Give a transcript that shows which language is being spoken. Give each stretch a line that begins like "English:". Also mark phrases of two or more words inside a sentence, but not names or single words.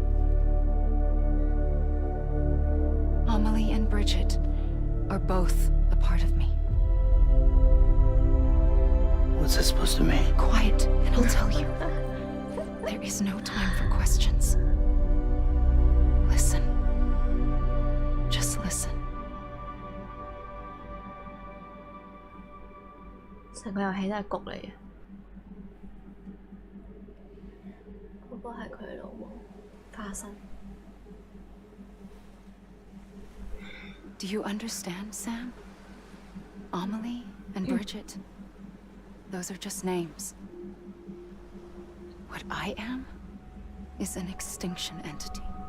English: Amelie and Bridget are both a part of me. What's that supposed to mean? Quiet, and I'll tell you. There is no time for questions. Listen. Just listen.
Cantonese: 成個遊戲都係局嚟嘅。嗰個係佢老母化身。
English: Do you understand, Sam? Amelie and Bridget, those are just names. What I am is an extinction entity.